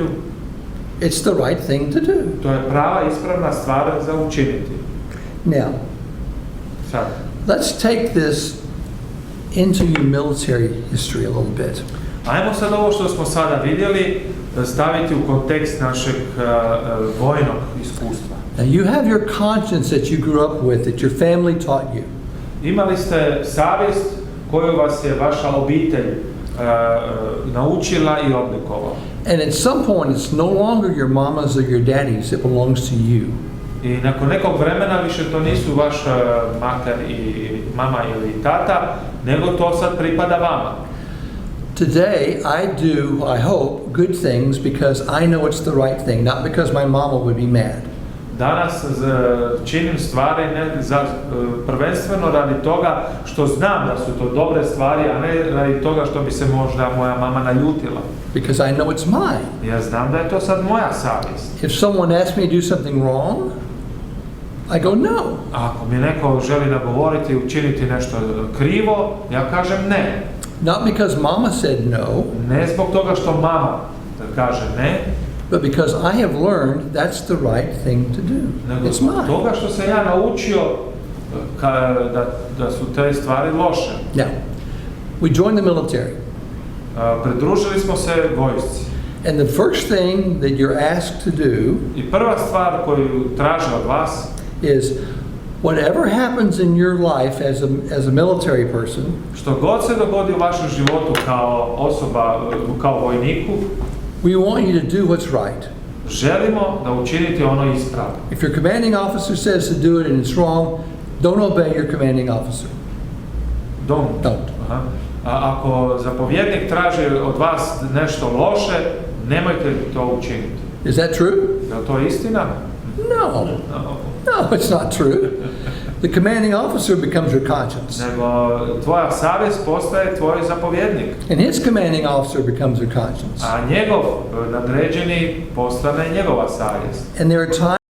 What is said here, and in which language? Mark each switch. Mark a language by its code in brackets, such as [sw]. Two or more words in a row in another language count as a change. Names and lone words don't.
[en] It's the right thing to do. [hr] to je prava, ispravna stvar za učiniti. [en] Now, [hr] Sad, [en] let's take this into your military history a little bit. [hr] ajmo sad ovo što smo sada vidjeli staviti u kontekst našeg vojnog iskustva. [en] Now you have your conscience that you grew up with, that your family taught you. [hr] Imali ste savjest koju vas je vaša obitelj naučila i oblikovala. [en] And at some point, it's no longer your mama's or your daddy's, it belongs to you. [hr] I nakon nekog vremena više to nisu vaš mater i mama ili tata, nego to sad pripada vama. [en] Today, I do, I hope, good things because I know it's the right thing, not because my mama would be mad. [hr] Danas činim stvari prvenstveno radi toga što znam da su to dobre stvari, a ne radi toga što bi se možda moja mama naljutila. [en] Because I know it's mine. [hr] Ja znam da je to sad moja savjest. [en] If someone asks me to do something wrong, I go no. [hr] Ako mi neko želi nagovoriti i učiniti nešto krivo, ja kažem ne. [en] Not because mama said no, [hr] Ne zbog toga što mama kaže ne, [en] but because I have learned that's the right thing to do. [hr] nego [en] It's [hr] zbog [en] mine. [hr] toga što sam ja naučio da su te stvari loše. [en] Now, we joined the military. [hr] Pridružili smo se vojsci. [en] And the first thing that you're asked to do [hr] I prva stvar koju traže od vas [en] is whatever happens in your life as a military person, [hr] što god se dogodi u vašem životu kao osoba, kao vojniku, [en] we want you to do what's right. [hr] želimo da učinite ono ispravno. [en] If your commanding officer says to do it and it's wrong, don't obey your commanding officer. Don't. Aha. [hr] A ako zapovjednik traži od vas nešto loše, nemojte to učiniti. [en] Is that true? [hr] Je li to istina? [en] No. No, it's not true. The commanding officer becomes your conscience. [hr] Nego tvoja savjest postaje tvoj zapovjednik. [en] And his commanding officer becomes your conscience. [hr] A njegov nadređeni postane njegova savjest. [en] And there are